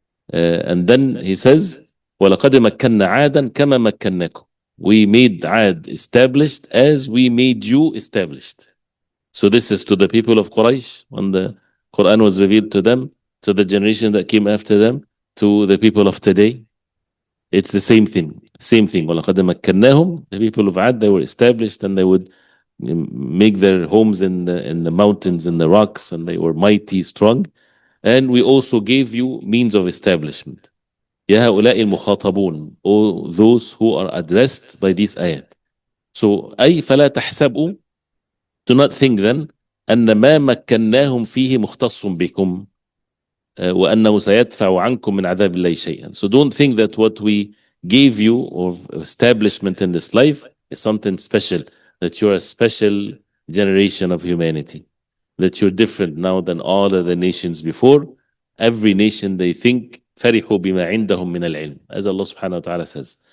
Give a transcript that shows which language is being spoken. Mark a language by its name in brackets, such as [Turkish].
[English] And then he says, [Arabic] وَلَقَدْ مَكَّنَّا عَادًا كَمَا مَكَّنَّاكُمْ. [English] We made Ad established as we made you established. So this is to the people of Quraysh, when the Quran was revealed to them, to the generation that came after them, to the people of today. It's the same thing. Same thing. [Arabic] وَلَقَدْ مَكَّنَّاهُمْ. [English] The people of Ad, they were established, and they would make their homes in the mountains, in the rocks, and they were mighty, strong. And we also gave you means of establishment. [Arabic] يَا هَؤُلَاءِ الْمُخَاطَبُونَ. [English] All those who are addressed by this ayat. [Arabic] So, أي فَلَا تَحْسَبُوا. [English] Do not think then [Arabic] أن ما مكناهم فيه مختص بكم وأنه سيدفع عنكم من عذاب الله شيئا. [English] So don't think that what we gave you of establishment in this life is something special, that you're a special generation of humanity, that you're different now than all other nations before. Every nation, they think [Arabic] فرحوا بما عندهم من العلم, [English] as Allah subhanahu wa ta'ala says.